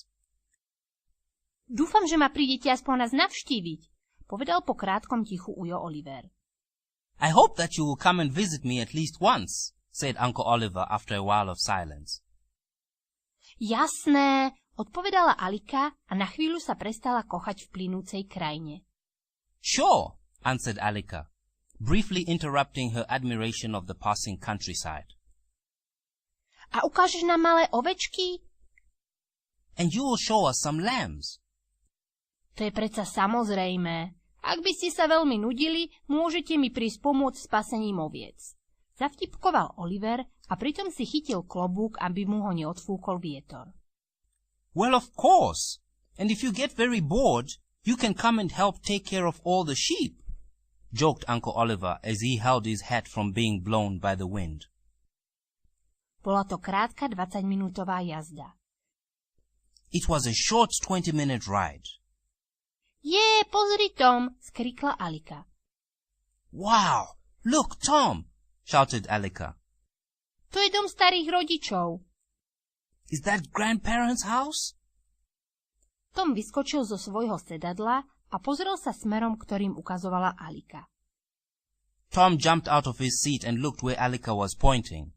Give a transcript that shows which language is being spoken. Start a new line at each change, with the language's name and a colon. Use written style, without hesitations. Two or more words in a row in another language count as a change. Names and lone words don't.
Slovak: Dúfam, že ma prídete aspoň nás navštíviť, povedal po krátkom tichu ujo Oliver.
English: I hope that you will come and visit me at least once, said Uncle Oliver after a while of silence.
Slovak: Jasné, odpovedala Alika a na chvíľu sa prestala kochať v plynúcej krajine.
English: Sure, answered Alika, briefly interrupting her admiration of the passing countryside.
Slovak: A ukážeš nám malé ovečky?
English: And you will show us some lambs.
Slovak: To je predsa samozrejmé. Ak by ste sa veľmi nudili, môžete mi prísť pomôcť s pasením oviec. Zavtipkoval Oliver a pritom si chytil klobúk, aby mu ho neodfúkol vietor.
English: Well, of course. And if you get very bored, you can come and help take care of all the sheep, joked Uncle Oliver as he held his hat from being blown by the wind.
Slovak: Bola to krátka 20-minútová jazda.
English: It was a short 20-minute ride.
Slovak: Pozri, Tom, skrikla Alika.
English: Wow, look, Tom, shouted Alika.
Slovak: To je dom starých rodičov.
English: Is that grandparents' house?
Slovak: Tom vyskočil zo svojho sedadla a pozrel sa smerom, ktorým ukazovala Alika.
English: Tom jumped out of his seat and looked where Alika was pointing.